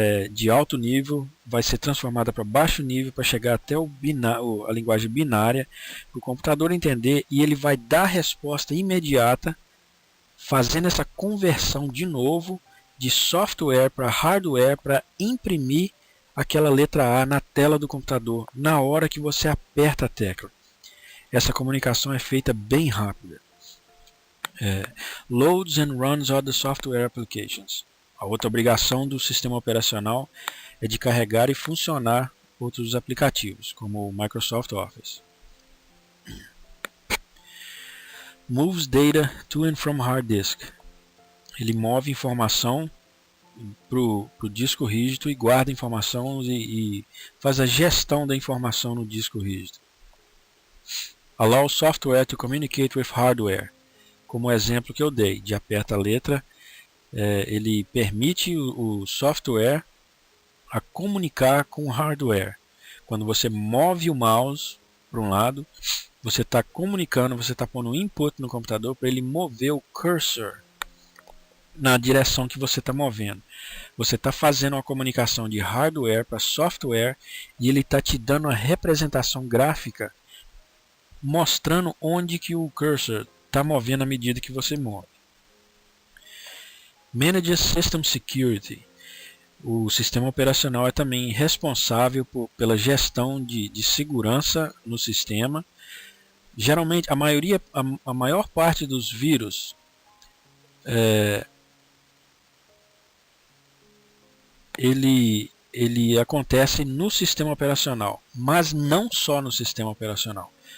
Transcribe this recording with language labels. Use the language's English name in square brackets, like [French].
[Portuguese] de alto nível vai ser transformada para baixo nível para chegar até a linguagem binária, para o computador entender, e ele vai dar a resposta imediata, fazendo essa conversão de novo de software para hardware para imprimir aquela letra A na tela do computador na hora que você aperta a tecla. Essa comunicação é feita bem rápida. [English] Loads and runs other software applications. [Portuguese] A outra obrigação do sistema operacional é de carregar e funcionar outros aplicativos, como o Microsoft Office. [English] Moves data to and from hard disk. [Portuguese] Ele move informação para o disco rígido e guarda informação e faz a gestão da informação no disco rígido. [English] Allow software to communicate with hardware. [Portuguese] Como o exemplo que eu dei, de aperta a letra, ele permite o software a comunicar com o hardware. Quando você move o mouse para um lado, você está comunicando, você está pondo input no computador para ele mover o cursor na direção que você está movendo. Você está fazendo uma comunicação de hardware para software e ele está te dando uma representação gráfica mostrando onde que o cursor está movendo à medida que você move. [English] Manage System Security. [Portuguese] O sistema operacional é também responsável pela gestão de segurança no sistema. Geralmente, a maior parte dos vírus ele acontece no sistema operacional, mas não só no sistema operacional.